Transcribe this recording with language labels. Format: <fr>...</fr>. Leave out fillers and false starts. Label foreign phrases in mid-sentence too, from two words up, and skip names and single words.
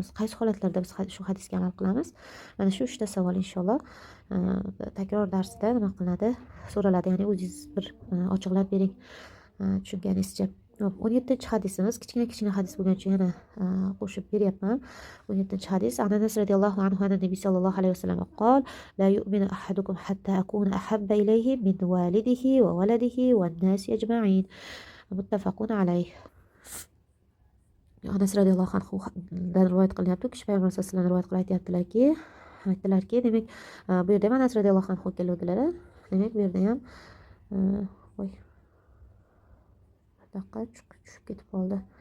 <uz>Qaysi holatlarda biz shu hadisga amal qilamiz? Mana shu 3 ta savol inshaalloh takror darsida nima qilinadi? So'raladi. Ya'ni o'zingiz bir ochiqlab bering tushunganingizcha. 17-hadisimiz kichkina hadis bo'lgancha yana qo'shib beryapman. 17-hadis. Anas</uz> <ar>رضي الله عنه</ar> <uz>nabiy</uz> <ar>صلى الله عليه وسلم قال: "لا يؤمن أحدكم حتى أكون أحب إليه من والده وولده والناس أجمعين." متفق عليه.</ar> <uz>Anas</uz> <ar>رضي الله عنه</ar> <uz>dan rivoyat qilyapti. Kishi payg'ambar</uz> <ar>صلى الله عليه وسلم</ar> <uz>rivoyat qilib aytdilarki, demak, bu yerda Anas</uz> <ar>رضي الله عنه</ar> <uz>keluvdilar. Demak, bu yerda ham daqiqa tushib ketib qoldi.</uz>